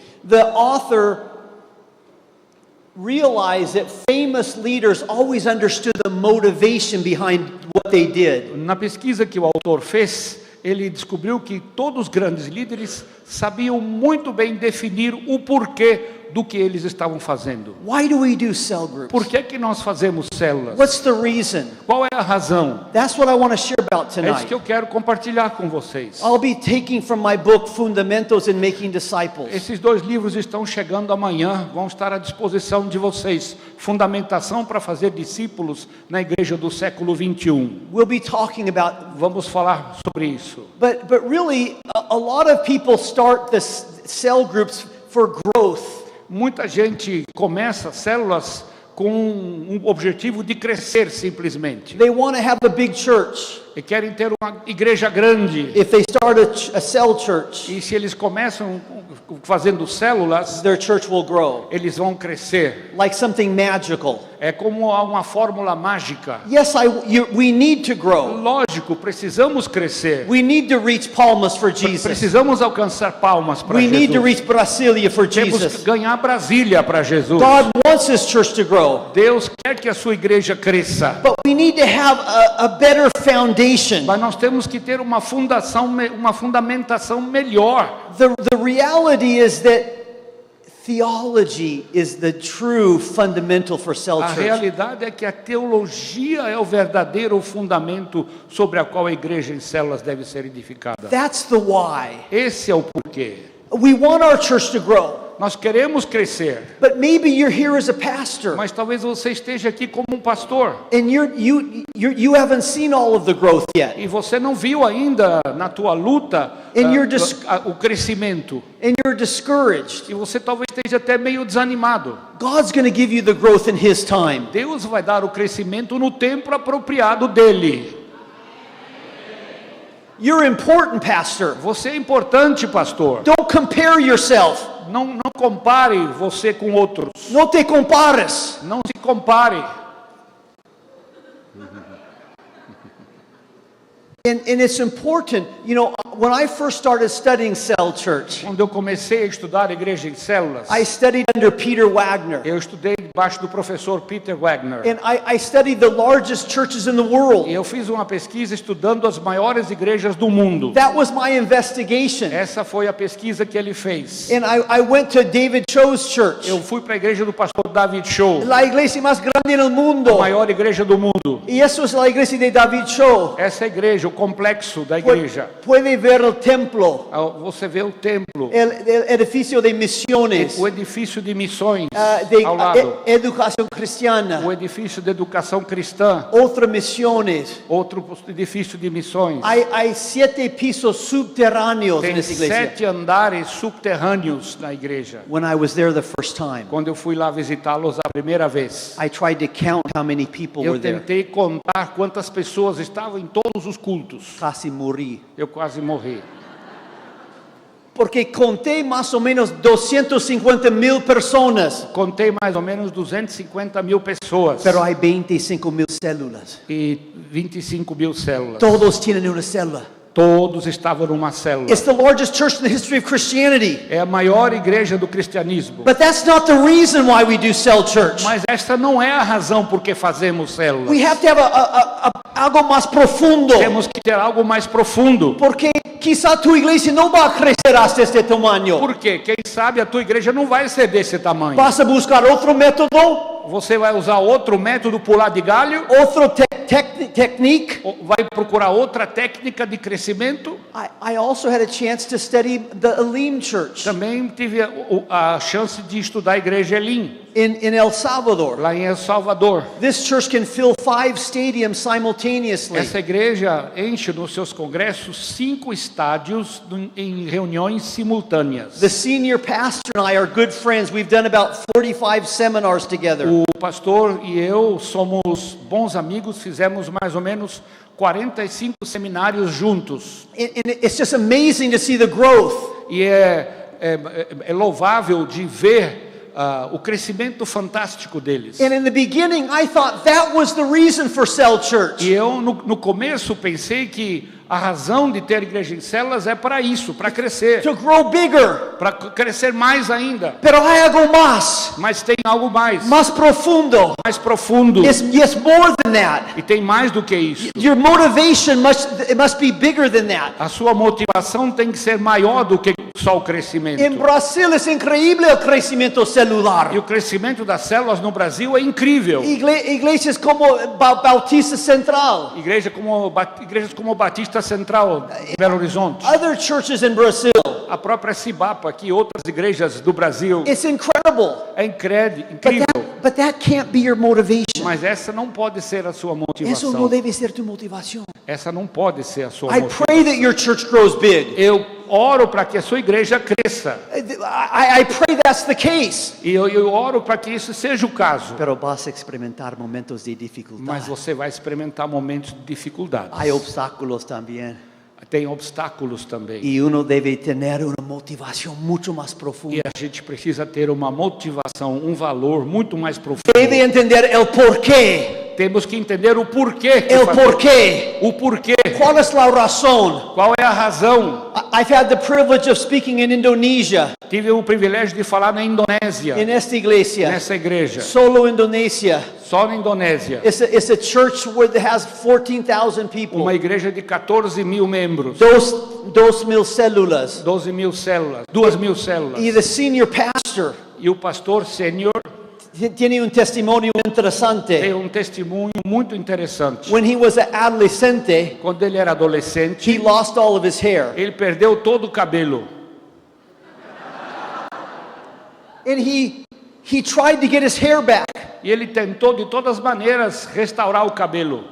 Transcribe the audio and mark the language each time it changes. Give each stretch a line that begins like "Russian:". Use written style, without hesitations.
English: The author realized that famous leaders always understood the motivation behind what they did.
Portuguese: Na pesquisa que o autor fez, ele descobriu que todos os grandes líderes sabiam muito bem definir o porquê do que eles estavam fazendo.
English: Why do we do cell groups?
Portuguese: Por que que nós fazemos células?
English: What's the reason?
Portuguese: Qual é a razão?
English: That's what I want to share about
Portuguese: É isso
English: tonight.
Portuguese: que eu quero compartilhar com vocês.
English: I'll be taking from my book Fundamentals in Making Disciples.
Portuguese: Esses 2 livros estão chegando amanhã, vão estar à disposição de vocês. Fundamentação para fazer discípulos na igreja do século 21.
English: We'll be talking about,
Portuguese: Vamos falar sobre isso.
English: but really a lot of people start the cell groups for growth.
Portuguese: Muita gente começa células com um objetivo de crescer simplesmente.
English: They want to have a big church.
Portuguese: E querem ter uma igreja grande.
English: If they start a cell church,
Portuguese: E se eles começam fazendo células,
English: their church will grow.
Portuguese: eles vão crescer.
English: Like something magical.
Portuguese: É como uma fórmula mágica.
English: Yes, we need to grow.
Portuguese: Lógico, precisamos crescer.
English: We need to reach Palmas for Jesus.
Portuguese: Precisamos alcançar palmas para
English: We need to
Portuguese: Jesus.
English: reach Brasilia for
Portuguese: Temos que
English: Jesus.
Portuguese: ganhar Brasília para Jesus.
English: God wants His church to grow.
Portuguese: Deus quer que a sua igreja cresça.
English: But we need to have a better foundation.
Portuguese: Mas nós temos que ter uma fundamentação melhor.
English: The reality is that theology is the true fundamental for cell
Portuguese: A
English: church.
Portuguese: realidade é que a teologia é o verdadeiro fundamento sobre a qual a igreja em células deve ser edificada.
English: That's the why.
Portuguese: Esse é o porquê.
English: We want our church to grow.
Portuguese: Nós queremos crescer,
English: But maybe you're here as a pastor
Portuguese: mas talvez você esteja aqui como um pastor
English: and you haven't seen all of the growth yet.
Portuguese: e você não viu ainda na tua luta
English: And you're
Portuguese: o crescimento.
English: And you're discouraged.
Portuguese: E você talvez esteja até meio desanimado.
English: God's going to give you the growth in His time.
Portuguese: Deus vai dar o crescimento no tempo apropriado dele.
English: You're important, pastor.
Portuguese: Você é importante, pastor.
English: Don't compare yourself.
Portuguese: Não compare você com outros.
Spanish: No te compares.
Portuguese: Não se compare.
English: And it's important, you know, when I first started studying cell church,
Portuguese: Quando eu comecei a estudar igreja em células,
English: I studied under Peter Wagner.
Portuguese: eu estudei debaixo do professor Peter Wagner.
English: And I studied the largest churches in the
Portuguese: E
English: world.
Portuguese: eu fiz uma pesquisa estudando as maiores igrejas do mundo.
English: That was my investigation.
Portuguese: Essa foi a pesquisa que ele fez.
English: And I went to David Cho's church.
Portuguese: Eu fui para a igreja do pastor David Cho,
Spanish: La iglesia más grande en el
Portuguese: a
Spanish: mundo.
Portuguese: maior igreja do mundo.
Spanish: Y eso es la iglesia de David Cho.
Portuguese: Essa é a igreja, o complexo da igreja.
Spanish: Puede ver el templo,
Portuguese: Você vê o templo,
Spanish: el edificio de misiones,
Portuguese: o edifício de missões
Spanish: de
Portuguese: ao lado,
Spanish: educación cristiana,
Portuguese: o edifício de educação cristã,
Spanish: otras misiones.
Portuguese: outro edifício de missões.
Spanish: Hay 7 pisos subterráneos en
Portuguese: Tem
Spanish: esa iglesia.
Portuguese: 7 andares subterrâneos na igreja.
English: When I was there the first time,
Portuguese: Quando eu fui lá visitá-los a primeira vez,
English: I tried to count how many people
Portuguese: eu
English: were there.
Portuguese: tentei contar quantas pessoas estavam em todos os cultos.
Spanish: Casi morí.
Portuguese: Eu quase morri.
Spanish: Porque conté más o menos 250,000 personas,
Portuguese: Contei mais ou menos 250 mil pessoas
Spanish: pero hay 25,000 células.
Portuguese: e 25 mil células.
Spanish: Todos tienen una célula.
Portuguese: Todos estavam numa célula.
English: It's the largest church in the history of Christianity.
Portuguese: É a maior igreja do cristianismo.
English: But that's not the reason why we do cell church.
Portuguese: Mas esta não é a razão por que fazemos células.
English: We have to have
Spanish: algo más profundo.
Portuguese: Temos que ter algo mais profundo.
Spanish: Porque quizá tu iglesia no va a crecer hasta este tamaño.
Portuguese: Por quê? Quem sabe a tua igreja não vai ser desse tamanho.
Spanish: Vas a buscar otro método,
Portuguese: Você vai usar outro método pular de galho?
Spanish: otro technique.
Portuguese: Ou vai procurar outra técnica de crescimento?
English: I also had a chance to study the Elim church.
Portuguese: Também tive a chance de estudar a igreja Elim.
English: in El Salvador.
Portuguese: lá em El Salvador.
English: This church can fill 5 stadiums simultaneously.
Portuguese: Essa igreja enche nos seus congressos 5 estádios em reuniões simultâneas.
English: The senior pastor and I are good friends. We've done about 45 seminars together.
Portuguese: O pastor e eu somos bons amigos, fizemos mais ou menos 45 seminários juntos.
English: And it's just amazing to see the growth.
Portuguese: E é louvável de ver o crescimento fantástico deles.
English: And in the beginning, I thought that was the reason for Cell Church.
Portuguese: E eu no começo pensei que a razão de ter igreja em células é para isso, para crescer,
English: To grow bigger.
Portuguese: para crescer mais ainda.
Spanish: Pero hay algo más.
Portuguese: Mas tem algo mais
Spanish: Profundo.
Portuguese: mais profundo.
English: It's more than that.
Portuguese: E tem mais do que isso.
English: Your motivation must be bigger than that.
Portuguese: A sua motivação tem que ser maior do que só o crescimento.
Spanish: En Brasil es increíble el crecimiento celular.
Portuguese: E o crescimento das células no Brasil é incrível.
Spanish: Iglesias como Bautista Central.
Portuguese: Igrejas como Batista Central, Belo Horizonte.
English: Other churches in Brazil.
Portuguese: A própria Cibapa, aqui, outras igrejas do Brasil.
English: It's incredible.
Portuguese: É incrível.
English: But that can't be your motivation.
Portuguese: Mas essa não pode ser a sua
Spanish: Eso
Portuguese: motivação.
Spanish: no debe ser tu motivación.
Portuguese: Essa não pode ser a sua
English: I
Portuguese: motivação.
English: pray that your church grows big.
Portuguese: Eu oro para que a sua igreja cresça.
English: I pray that's the case.
Portuguese: E eu oro para que isso seja o caso.
Spanish: Pero vas a experimentar momentos de dificultad.
Portuguese: Mas você vai experimentar momentos de dificuldades.
Spanish: Hay obstáculos también.
Portuguese: Tem obstáculos também.
Spanish: Y uno debe tener una motivación mucho más
Portuguese: E
Spanish: profunda.
Portuguese: a gente precisa ter uma motivação, um valor muito mais profundo.
Spanish: Debe entender el porqué.
Portuguese: Temos que entender o porquê. que
Spanish: El
Portuguese: faz-
Spanish: porqué.
Portuguese: O porquê.
Spanish: ¿Cuál es la razón?
Portuguese: Qual é a razão?
English: I've had the privilege of speaking in Indonesia,
Portuguese: Tive o privilégio de falar na Indonésia,
Spanish: in esta iglesia.
Portuguese: nessa igreja.
Spanish: Solo Indonesia.
Portuguese: Só na Indonésia.
English: It's a church where it has 14,000 people.
Portuguese: Uma igreja de 14 mil membros.
Spanish: 2,000 células.
Portuguese: 12 mil células. 2 mil células.
English: Y the senior pastor
Portuguese: E o pastor sênior
Spanish: tiene un testimonio interesante.
Portuguese: tem um testemunho muito interessante.
English: When he was an adolescente,
Portuguese: Quando ele era
English: he
Portuguese: adolescente,
English: lost all of his hair.
Portuguese: ele perdeu todo o cabelo.
English: And he tried to get his hair back.
Portuguese: E ele tentou de todas as maneiras restaurar o cabelo.